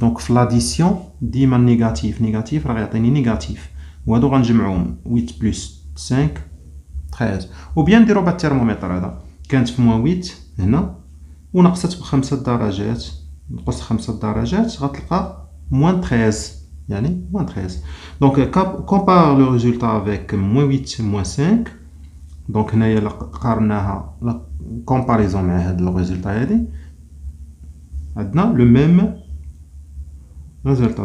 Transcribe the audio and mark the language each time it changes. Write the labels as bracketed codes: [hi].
[ar] دونك في لاديسيون ديما نيجاتيف نيجاتيف راه يعطيني نيجاتيف، وهادو غنجمعوهم 8 plus 5 13. وبيان نديرو بهاد الترمومتر هذا. كانت في moins 8 هنا ونقصت ب5 درجات، نقص 5 درجات غتلقى moins 13 يعني moins 13. [fr] Donc compare le résultat avec moins 8 moins 5. [ar] Donc هنايا قارناها لا كومباريزون مع هاد لو ريزولتا هادي عندنا [fr] le même résultat.